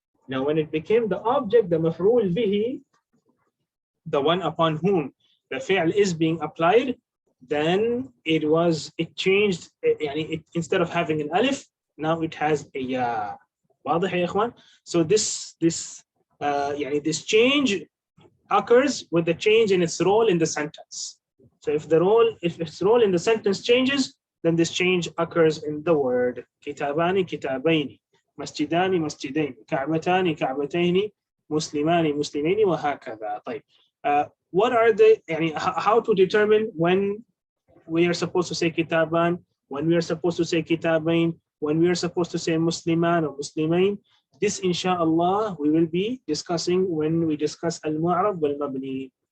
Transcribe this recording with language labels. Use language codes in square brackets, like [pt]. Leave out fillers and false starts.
[en] Now when it became the object, the maf'ul bihi, the one upon whom the fi'l is being applied, then it changed, instead of having an alif, now it has a ya. [ar] واضح يا إخوان? [en] So this change occurs with the change in its role in the sentence. So if its role in the sentence changes, then this change occurs in the word. [ar] كتابان كتابين، مسجدان مسجدين، كعبتان كعبتين، مسلمان مسلمين، وهكذا. طيب. [en] What are how to determine when we are supposed to say kitaban, when we are supposed to say kitabain, when we are supposed to say musliman or muslimain? This, inshallah, we will be discussing when we discuss al-mu'rab wal-mabni.